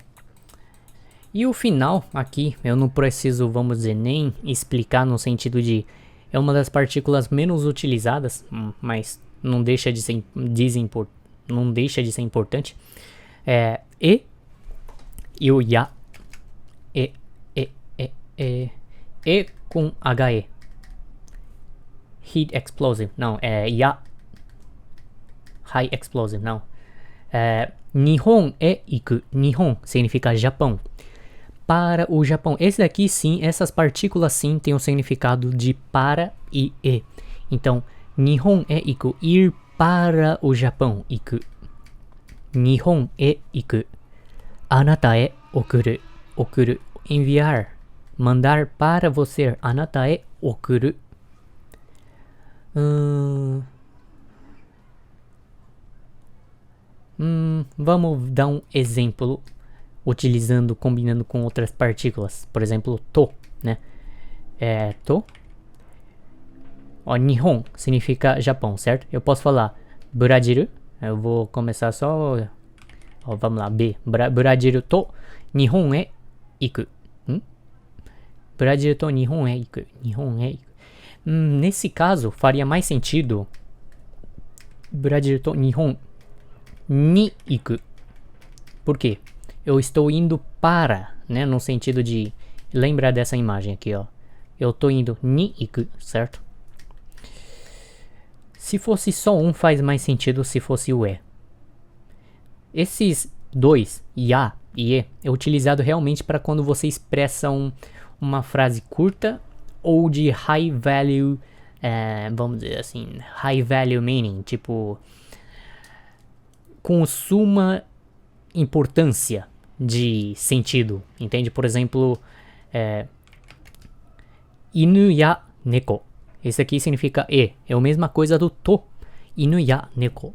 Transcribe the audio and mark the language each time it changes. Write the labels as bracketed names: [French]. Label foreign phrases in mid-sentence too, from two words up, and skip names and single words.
[Portuguese] E o final aqui, eu não preciso, vamos dizer, nem explicar no sentido de... É uma das partículas menos utilizadas, mas não deixa de ser, não deixa de ser importante. E o ya. E com HE. [English] Heat explosive, não, ya. High explosive, [Japanese] não. Nihon e iku. [Portuguese] Nihon significa Japão. Para o Japão. Esse daqui sim, essas partículas sim tem o significado de para e. Então, [Japanese] Nihon e iku, [Portuguese] ir para o Japão, iku. [Japanese] Nihon e iku. Anata e okuru. [Portuguese] Okuru, enviar. Mandar para você. [Japanese] Anata e okuru. [Portuguese] Vamos dar um exemplo utilizando, combinando com outras partículas. Por exemplo, to, né? To. Nihon significa Japão, certo? Eu posso falar Brasil. Eu vou começar só... vamos lá, [Japanese] B. Brasil to Nihon e iku. Brasil to Nihon e iku. Nihon e iku. [Portuguese] Nesse caso, faria mais sentido [Japanese] Brasil to Nihon ni iku. [Portuguese] Por quê? Eu estou indo para, né? No sentido de... Lembra dessa imagem aqui, ó. Eu estou indo [Japanese] ni iku, [Portuguese] certo? Se fosse só um, faz mais sentido se fosse o e. Esses dois, ya e e, é utilizado realmente para quando você expressa uma frase curta ou de [English] high value, [Portuguese] vamos dizer assim, [English] high value meaning, [Portuguese] tipo, com suma importância de sentido, entende? Por exemplo, [Japanese] inu ya neko. [Portuguese] Esse aqui significa é a mesma coisa do to, [Japanese] inu ya neko.